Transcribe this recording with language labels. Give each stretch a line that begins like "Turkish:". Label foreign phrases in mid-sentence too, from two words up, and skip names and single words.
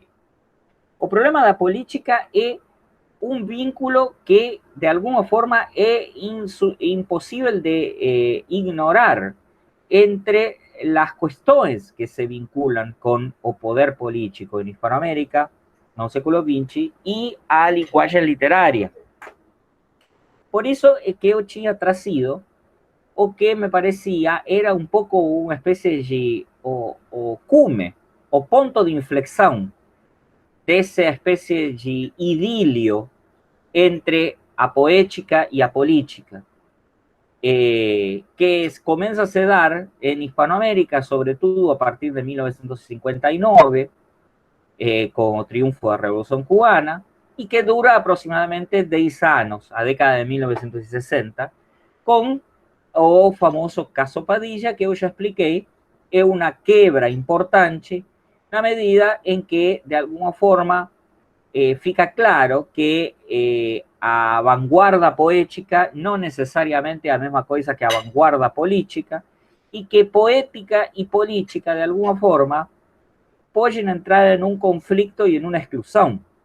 Portuguese: O problema da política é um vínculo que, de alguma forma, é impossível de ignorar entre as questões que se vinculam com o poder político em Hispanoamérica, no século XX, e a linguagem literária. Por isso é que eu tinha trazido o que
Spanish: me parecía era un poco una especie de
Portuguese: o cume, o ponto de inflexão dessa espécie de idilio entre a poética e a política,
Spanish: que comienza a se dar en Hispanoamérica, sobre todo a partir de 1959, con el triunfo de la Revolución Cubana, y que dura aproximadamente 10 años,
Portuguese: a década de 1960, con o famoso caso Padilla, que eu já expliquei, é uma quebra importante na medida em que, de alguma forma, fica claro que a vanguarda poética não necessariamente é a mesma coisa que a vanguarda política e que poética e política, de alguma forma, podem entrar em um conflito e em uma exclusão.